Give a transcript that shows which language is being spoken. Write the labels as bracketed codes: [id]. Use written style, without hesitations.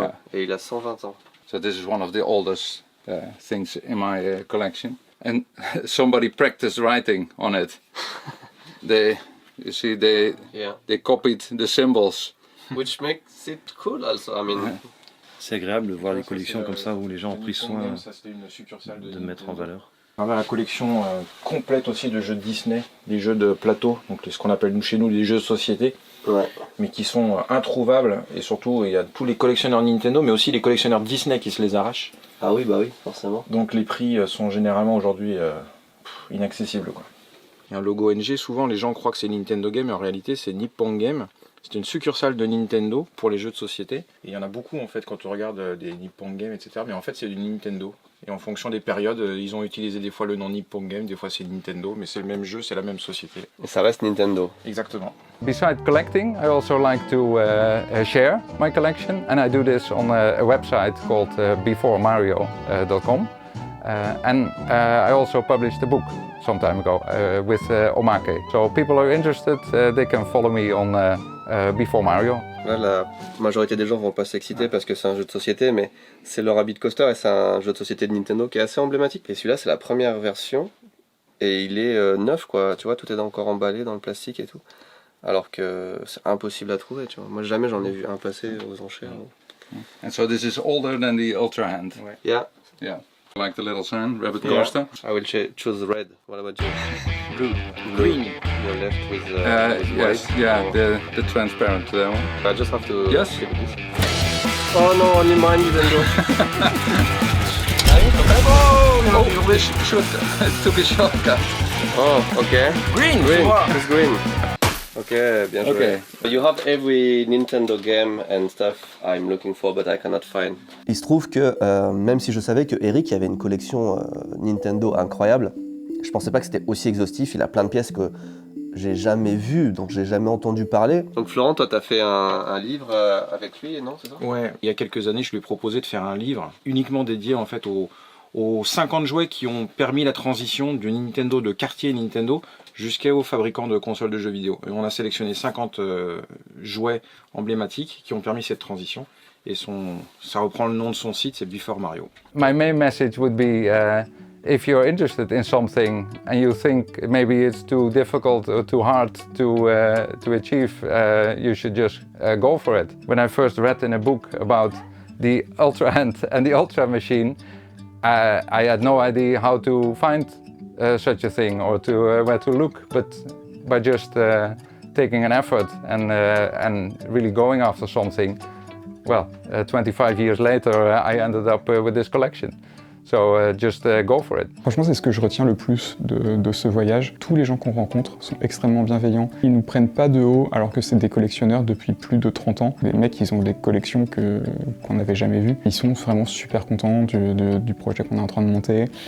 [en] Yeah. [fr] Et il a 120 ans. [en] So this is one of the oldest things in my collection. And somebody practiced writing on it. They copied the symbols. Which makes it cool also, I mean. [fr] C'est agréable de voir des collections comme ça où les gens ont pris soin de mettre en valeur. On a la collection complète aussi de jeux Disney, des jeux de plateau, donc ce qu'on appelle chez nous des jeux de société, mais qui sont introuvables. Et surtout, il y a tous les collectionneurs Nintendo, mais aussi les collectionneurs Disney qui se les arrachent. Ah oui, bah oui, forcément. Donc les prix sont généralement aujourd'hui inaccessibles, quoi. Il y a un logo NG, souvent les gens croient que c'est Nintendo Game, mais en réalité c'est Nippon Game. C'est une succursale de Nintendo pour les jeux de société. Et il y en a beaucoup en fait quand on regarde des Nippon Game, etc. Mais en fait c'est du Nintendo. Et en fonction des périodes, ils ont utilisé des fois le nom Nippon Game, des fois c'est Nintendo, mais c'est le même jeu, c'est la même société. Et ça reste Nintendo. Exactement. [en] Besides collecting, I also like to share my collection, and I do this on a website called beforemario.com. And I also published a book some time ago with Omake. So people who are interested, they can follow me on Before Mario. [fr] Là, la majorité des gens vont pas s'exciter parce que c'est un jeu de société, mais c'est le Rabbit Coaster et c'est un jeu de société de Nintendo qui est assez emblématique. Et celui-là, c'est la première version et il est neuf, quoi. Tu vois, tout est encore emballé dans le plastique et tout. Alors que c'est impossible à trouver, tu vois. Moi, jamais j'en ai vu un passer aux enchères. [en] And so this is older than the Ultra Hand. Yeah. Yeah. Like the little sign, Rabbit Coaster. I will choose red. What about you? Blue. Green. You're left with yes, white. yeah, Or... the transparent one. I just have to. Yes. Keep this. Oh no, only mine didn't go. Oh, it took a shortcut. Oh, okay. Green. It's green. [fr] Ok, bien joué. [en] Okay. You have every Nintendo game and stuff I'm looking for, but I cannot find. [fr] Il se trouve que même si je savais que Eric avait une collection Nintendo incroyable, je pensais pas que c'était aussi exhaustif. Il a plein de pièces que j'ai jamais vu, donc j'ai jamais entendu parler. Donc Florent, toi t'as fait un livre avec lui, non, c'est ça? Ouais, il y a quelques années je lui ai proposé de faire un livre uniquement dédié en fait aux 50 jouets qui ont permis la transition du Nintendo de quartier Nintendo jusqu'aux fabricants de consoles de jeux vidéo. Et on a sélectionné 50 jouets emblématiques qui ont permis cette transition. Et ça reprend le nom de son site, c'est Before Mario. [en] My main message would be if you're interested in something and you think maybe it's too difficult or too hard to achieve, you should just go for it. When I first read in a book about the Ultra Hand and the Ultra Machine, I had no idea how to find such a thing or to where to look, but by just taking an effort and really going after something, well, 25 years later, I ended up with this collection. So just go for it. [fr] Franchement, c'est ce que je retiens le plus de ce voyage. Tous les gens qu'on rencontre sont extrêmement bienveillants. Ils nous prennent pas de haut alors que c'est des collectionneurs depuis plus de 30 ans. Les mecs, ils ont des collections qu'on n'avait jamais vues. Ils sont vraiment super contents du projet qu'on est en train de monter.